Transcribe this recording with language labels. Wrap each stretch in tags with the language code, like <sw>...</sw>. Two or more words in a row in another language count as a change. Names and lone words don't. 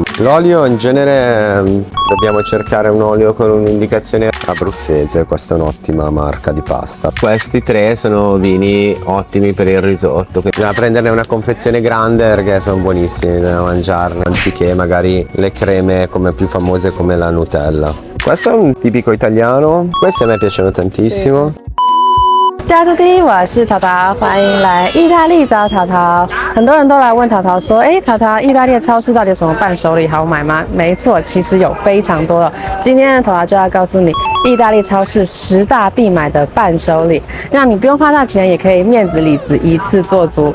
<it>L'olio in genere dobbiamo cercare un olio con un'indicazione abruzzese, questa è un'ottima marca di pasta. Questi tre sono vini ottimi per il risotto, bisogna prenderne una confezione grande perché sono buonissimi da mangiarne, anziché magari le creme come più famose come la Nutella. Questo è un tipico italiano, questi a me piacciono tantissimo.</it> <zh>加州第一，我是淘淘，欢迎来意大利找淘淘。很多人都来问淘淘说，淘淘，意大利的超市到底有什么伴手礼好买吗？没错，其实有非常多的。今天的淘淘就要告诉你，意大利超市10大必买的伴手礼，让你不用花大钱，也可以面子里子一次做足。</zh>